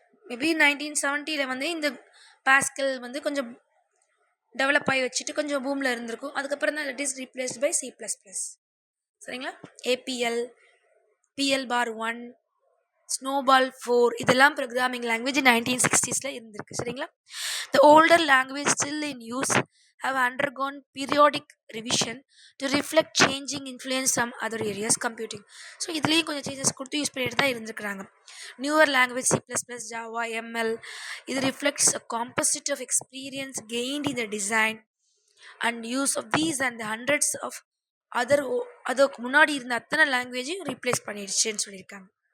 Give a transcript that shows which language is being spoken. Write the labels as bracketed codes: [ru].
[ta] Maybe 1970 வந்து இந்த pascal வந்து கொஞ்சம் டெவலப் ஆகி வச்சுட்டு கொஞ்சம் பூமில் இருந்திருக்கும். அதுக்கப்புறம் தான் [en] It is replaced by C++. [ta] சரிங்களா? APL, PL*1, ஸ்னோபால் 4 இதெல்லாம் ப்ரோக்ராமிங் லாங்குவேஜ் 1960s இருந்திருக்கு. சரிங்களா? [en] The older language still in use have undergone periodic revision to reflect changing influence from other areas computing. [ta] So இதுலேயும் கொஞ்சம் சேஞ்சஸ் கொடுத்து use பண்ணிட்டு தான் இருந்திருக்கிறாங்க. [en] newer language C++, Java, ML இது reflects a composite of experience gained in the design and use of these and hundreds of [ta] அதுக்கு முன்னாடி இருந்த அத்தனை லாங்குவேஜையும் ரீப்ளேஸ் பண்ணிடுச்சுன்னு சொல்லியிருக்காங்க.